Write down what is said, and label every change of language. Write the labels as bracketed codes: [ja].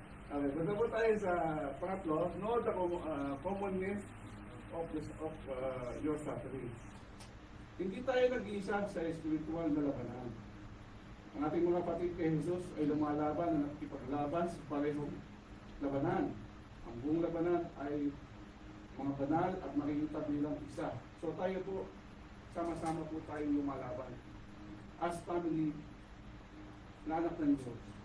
[tl] Okay, punta po tayo sa pangatlo. [en] Know the commonness of your suffering. [tl] Hindi tayo nag-iisa sa spiritual na labanan. Ang ating mga kapatid kay Jesus ay lumalaban na nakikipaglaban sa parehong labanan. Ang buong labanan ay mga banal at makikita bilang isa. So tayo po, sama-sama po tayong lumalaban. [en] As family, [tl] na anak ng Diyos.